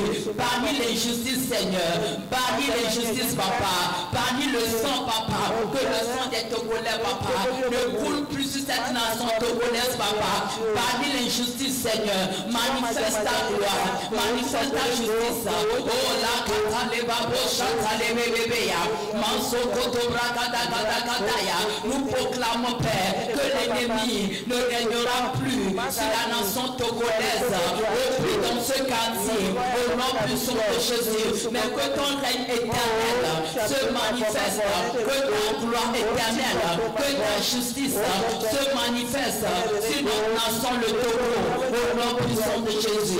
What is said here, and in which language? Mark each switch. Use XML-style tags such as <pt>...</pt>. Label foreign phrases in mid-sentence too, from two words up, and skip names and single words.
<fr>Parmi les justices, Seigneur, parmi les justices, papa, parmi le sang, papa, que le sang des Togolais, papa, ne coule plus sur cette nation togolaise, papa. Parmi les justices, Seigneur, manifeste ta gloire, manifeste ta justice. Oh la kata le babo chata le bébéya, manso koto brakata kata kataya. Nous proclamons, Père, que l'ennemi ne régnera plus sur la nation togolaise, plus dans ce quartier, au nom puissant de Jésus, mais que ton règne éternel se manifeste, que ta gloire éternelle, que ta justice se manifeste sur notre nation, le Togo, au nom puissant de Jésus.</fr>